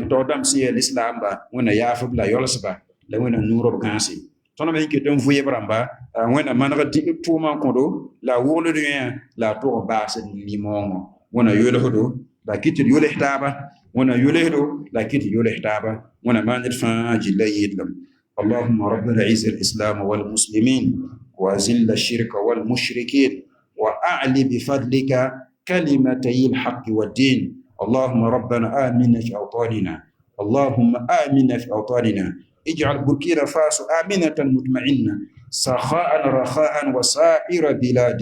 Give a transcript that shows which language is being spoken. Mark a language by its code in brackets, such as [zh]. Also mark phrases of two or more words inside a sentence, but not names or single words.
[mos] tao dãmb sẽn yaa lislaamba wẽnna yaafb la yolsba la wẽnna nuurb gãase tõnd me n ket n vɩɩb rãmba wẽnna maneg tʋʋmã n kõdo la a wogld yẽ la a tʋg n baasd nin-moongo wẽnna yolsdo la a kɩt d yols taaba wẽnna yolsdo la a kɩt yols taaba wẽnna maan ned fãa gilla yɩɩdlem [ar] اللهم ربنا اعز الإسلام والمسلمين وأذل الشرك والمشركين وأعل بفضلك كلمتي الحق والدين اللهم ربنا آمنا في أوطاننا اللهم آمنا في أوطاننا اجعل بوركينا فاسو آمنة مطمئنة سخاء رخاء وسائر بلاد